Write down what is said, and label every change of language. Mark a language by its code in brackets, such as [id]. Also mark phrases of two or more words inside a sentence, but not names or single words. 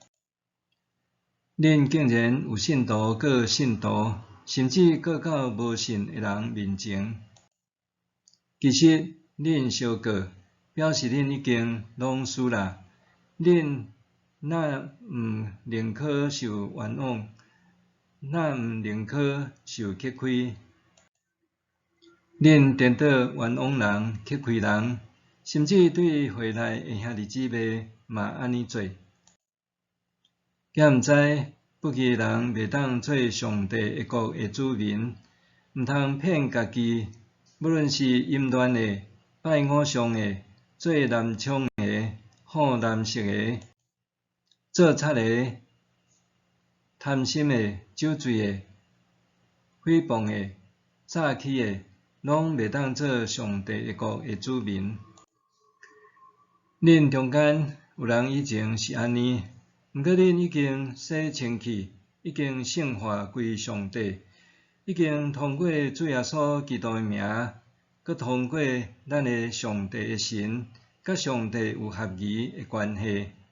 [nan] 恁竟然有信徒告信徒，甚至告到无信的人面前。其实恁相告，表示恁已经拢输啦。恁若毋宁可受冤枉，若毋宁可受欺亏。恁颠倒冤枉人、欺亏人，甚至对会内的兄弟姊妹嘛安尼做。敢毋知不义的人袂当做上帝的国的子民，毋通骗家己。无论是淫乱的、拜偶像的、做男娼的、好男色的、做贼的、贪心的、酒醉的、诽谤的、诈欺的，拢袂当做上帝的国的子民。恁中间有人以前是安尼，毋过恁已经洗清气，已经圣化归上帝，已经通过主耶稣基督的名，佮通过咱的上帝的神，佮上帝有合宜的关系。